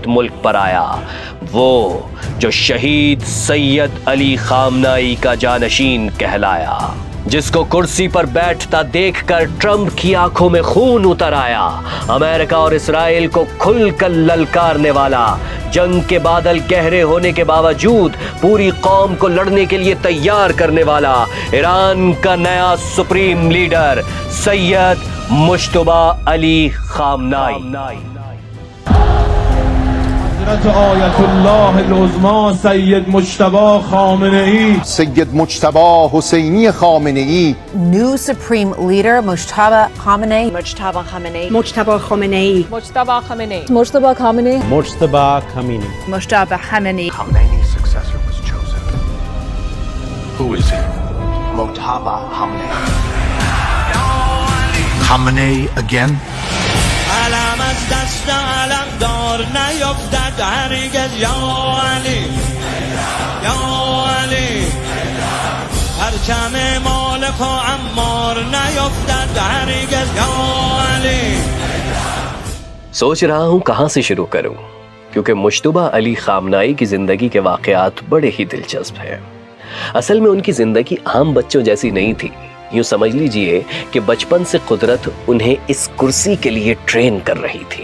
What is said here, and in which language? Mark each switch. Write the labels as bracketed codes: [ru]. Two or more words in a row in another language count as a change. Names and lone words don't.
[hi] मुल्क पर आया, वो जो शहीद सैयद अली खामनाई का जानशीन कहलाया, जिसको कुर्सी पर बैठता देखकर ट्रंप की आंखों में खून उतर आया, अमेरिका और इस्राइल को खुलकर ललकारने वाला, जंग के बादल गहरे होने के बावजूद पूरी कौम को लड़ने के लिए तैयार करने वाला ईरान का नया [en] supreme leader [hi] सैयद मुश्तबा अली खामनाई। [fa] آیت الله العظما سید مجتبی خامنه‌ای. سید مجتبی حسینی خامنه‌ای. [en] New Supreme Leader Mujtaba Khamenei. Mujtaba Khamenei. Mujtaba Khamenei. Mujtaba Khamenei. Mujtaba Khamenei. Mujtaba Khamenei. Mujtaba Khamenei. Khamenei's successor was chosen. Who is he? Mojtaba Khamenei. Khamenei again? [fa] علم از دست علم دار نیفتد هرگز [ar] یا علی یا علی [fa] پرچم مالک و عمار نیفتد هرگز [ar] یا علی। [hi] सोच रहा हूं कहां से शुरू करूं, क्योंकि मुश्तबा अली खामनाई की जिंदगी के वाकयात बड़े ही दिलचस्प हैं। असल में उनकी जिंदगी आम बच्चों जैसी नहीं थी। यूं समझ लीजिए कि बचपन से कुदरत उन्हें इस कुर्सी के लिए ट्रेन कर रही थी।